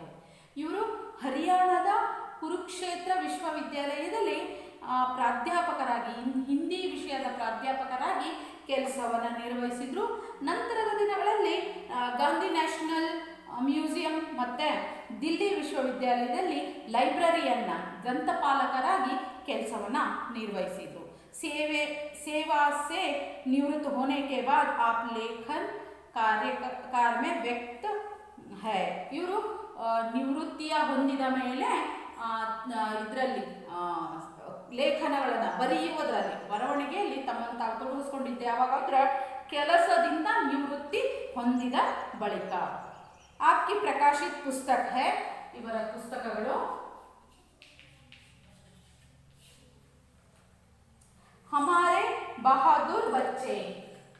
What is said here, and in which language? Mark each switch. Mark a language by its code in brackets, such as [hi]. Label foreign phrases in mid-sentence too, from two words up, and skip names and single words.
[kn] ಇವರು ಹರಿಯಾಣದ ಕುರುಕ್ಷೇತ್ರ ವಿಶ್ವವಿದ್ಯಾಲಯದಲ್ಲಿ ಪ್ರಾಧ್ಯಾಪಕರಾಗಿ ಹಿಂದಿ ವಿಷಯದ ಪ್ರಾಧ್ಯಾಪಕರಾಗಿ ಕೆಲಸವನ್ನು ನಿರ್ವಹಿಸಿದ್ರು. ನಂತರದ ದಿನಗಳಲ್ಲಿ ಗಾಂಧಿ ನ್ಯಾಷನಲ್ ಮ್ಯೂಸಿಯಂ ಮತ್ತು ದಿಲ್ಲಿ ವಿಶ್ವವಿದ್ಯಾಲಯದಲ್ಲಿ ಲೈಬ್ರರಿಯನ್ನ ಗ್ರಂಥಪಾಲಕರಾಗಿ ಕೆಲಸವನ್ನು ನಿರ್ವಹಿಸಿದರು. [hi] सेवा से निवृत्त होने के बाद आप लेखन कार्य में व्यक्त है. [kn] ಇವರು ನಿವೃತ್ತಿಯ ಹೊಂದಿದ ಮೇಲೆ ಇದರಲ್ಲಿ ಲೇಖನಗಳನ್ನು ಬರೆಯುವುದರಲ್ಲಿ, ಬರವಣಿಗೆಯಲ್ಲಿ ತಮ್ಮನ್ನು ತಾವು ತೊಡಗಿಸ್ಕೊಂಡಿದ್ದೆ. ಯಾವಾಗ ಅಂದ್ರೆ ಕೆಲಸದಿಂದ ನಿವೃತ್ತಿ ಹೊಂದಿದ ಬಳಿಕ. [hi] आपकी प्रकाशित पुस्तक है, [kn] ಇವರ ಪುಸ್ತಕಗಳು हमारे बहादुर बच्चे,